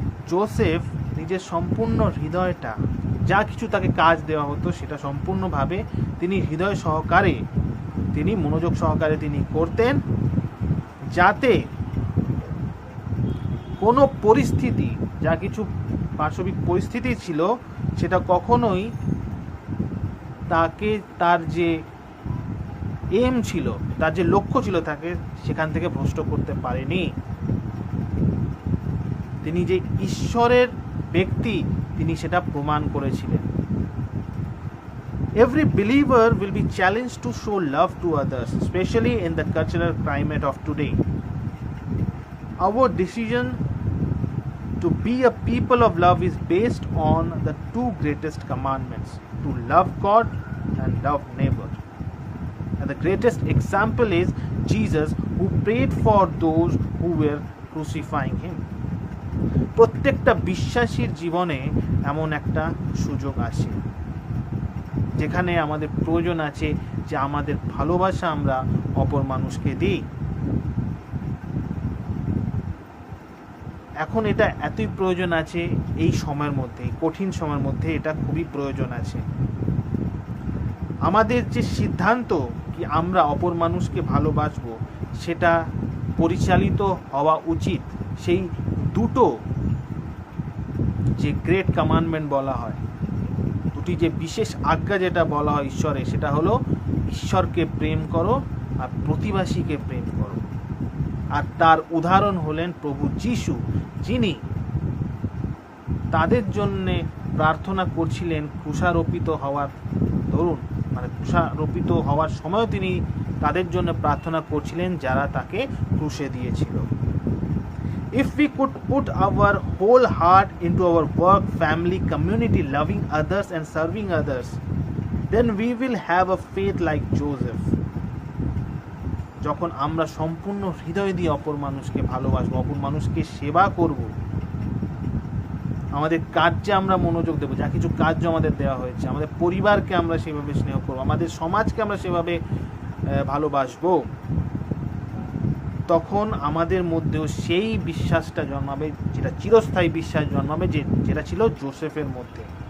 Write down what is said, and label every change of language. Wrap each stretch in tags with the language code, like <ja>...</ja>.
<bn>Joseph নিজের সম্পূর্ণ হৃদয়টা, যা কিছু তাকে কাজ দেওয়া হতো সেটা সম্পূর্ণভাবে তিনি হৃদয় সহকারে, তিনি মনোযোগ সহকারে তিনি করতেন, যাতে কোনো পরিস্থিতি, যা কিছু পার্শ্বিক পরিস্থিতি ছিল সেটা কখনোই তাকে তার যে এম ছিল, তার যে লক্ষ্য ছিল, তাকে সেখান থেকে ভ্রষ্ট করতে পারেনি। তিনি যে ঈশ্বরের ব্যক্তি তিনি সেটা প্রমাণ করেছিলেন।</bn> <en>Every believer will be challenged to show love to others, especially in the cultural climate of today. Our decision to be a people of love is based on the two greatest commandments, to love God and love neighbor. And the greatest example is Jesus, who prayed for those who were crucifying him.</en> <bn>প্রত্যেকটা বিশ্বাসীর জীবনে এমন একটা সুযোগ আসে যেখানে আমাদের প্রয়োজন আছে যে আমাদের ভালোবাসা আমরা অপর মানুষকে দিই। এখন এটা এতই প্রয়োজন আছে এই সময়ের মধ্যে, কঠিন সময়ের মধ্যে এটা খুবই প্রয়োজন আছে। আমাদের যে সিদ্ধান্ত কি আমরা অপর মানুষকে ভালোবাসবো সেটা পরিচালিত হওয়া উচিত সেই দুটো যে গ্রেট কমান্ডমেন্ট বলা হয়, দুটি যে বিশেষ আজ্ঞা যেটা বলা হয় ঈশ্বরের, সেটা হলো ঈশ্বরকে প্রেম করো আর প্রতিবেশীকে প্রেম করো। আর তার উদাহরণ হলেন প্রভু যিশু, যিনি তাদের জন্যে প্রার্থনা করছিলেন ক্রুশারোপিত হওয়ার দরুন, মানে ক্রুশারোপিত হওয়ার সময় তিনি তাদের জন্য প্রার্থনা করছিলেন যারা তাকে ক্রুশে দিয়েছিল।</bn> <en>If we could put our whole heart into our work, family, community, loving others and serving others, then we will have a faith like Joseph.</en> <bn>যখন আমরা সম্পূর্ণ হৃদয় দিয়ে অপর মানুষকে ভালোবাসবো, অপর মানুষকে সেবা করব, আমাদের কার্যে আমরা মনোযোগ দেবো, যা কিছু কার্য আমাদের দেওয়া হয়েছে, আমাদের পরিবারকে আমরা সেভাবে স্নেহ করবো, আমাদের সমাজকে আমরা সেভাবে ভালোবাসবো, তখন আমাদের মধ্যেও সেই বিশ্বাসটা জন্মাবে, যেটা চিরস্থায়ী বিশ্বাস জন্মাবে, যেটা ছিল জোসেফের মধ্যে।</bn>